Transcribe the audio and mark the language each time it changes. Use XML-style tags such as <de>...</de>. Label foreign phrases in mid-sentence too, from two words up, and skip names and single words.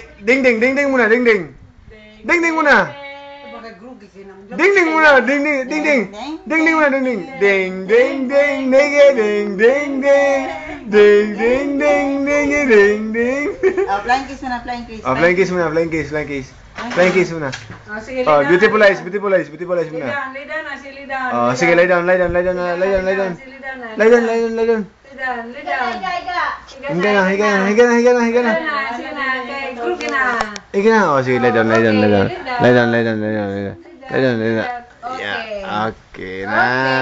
<tl>Ding muna. Ding muna.</tl> <en>Flying kiss</en> <tl>muna.</tl> <en>Beautiful eyes</en> <tl>muna. Sige,</tl> <en>lay down. Lay down.</en> <tl>Higa na. Sige,</tl> <en>lay down.</en> <tl>Yeah, okay na.</tl>